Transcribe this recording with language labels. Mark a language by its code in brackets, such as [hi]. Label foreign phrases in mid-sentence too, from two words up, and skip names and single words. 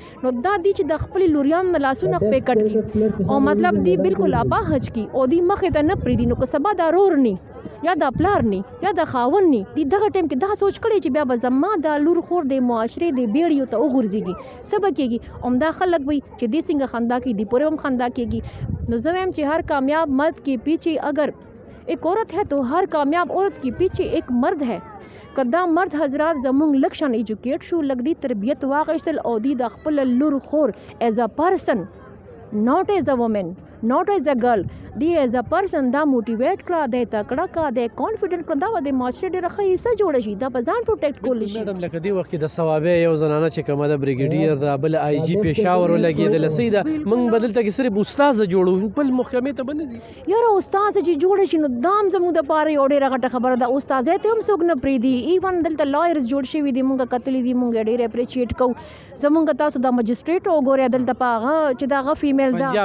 [ps] نو دا دی چې د خپلې لوریانو نه لاسونه خپې کټ کړي او مطلب دی بالکل ابا حج کړي او دی مخې ته نه پرېږدي نو که سبا دا رور ني یا دا پلار ني یا دا خاوند ني دی دغه ټایم کې دا سوچ کړی چې بیا به زما دا لور خور د معاشرې د بیړیو ته وغورځېږي څه به کېږي عمده خلک وي چې دې څنګه خندا کوي دی پورې هم خندا کېږي نو زه وایم چې [ur] هر کامیاب مرد کے پیچھے اگر ایک عورت ہے تو ہر کامیاب عورت کے پیچھے ایک مرد ہے [ps] کدا مرد حضرات زمونږ لږ شان ایجوکیټ شو لږ دی تربیت واخیستل او دی د خپل لور خور [en] as a person not as a woman not as a girl [ps] دی [en] as a person [ps] دا موټیویټ کړه د تکړه کړه د کانفیډنٹ کړه دا د معاشرې ډېره ښه حصه جوړه شي دا په ځان پروټیکټ کولی شي میډم لکه دې وخت کې د ثوابې یو زنانه چې کومه ده بریګیډیر ده بل آی جی پېښور ولګېدله صحیح ده موږ به دلته کې صرف استاذه جوړو بل محکمې ته به نه ځي یاره استاد چې جوړ شي نو دا هم زموږ دپاره یو ډېره غټه خبره ده استاذۍ ته هم څوک نه پرېږدي ایون دلته لایرز جوړ شوي دي مونږ کتلي دي مونږ ډېر اپریشیټ کوو زمونږ تاسو دا مجسټریټ وګورئ دلته په هغه چې د هغه فیمیل ده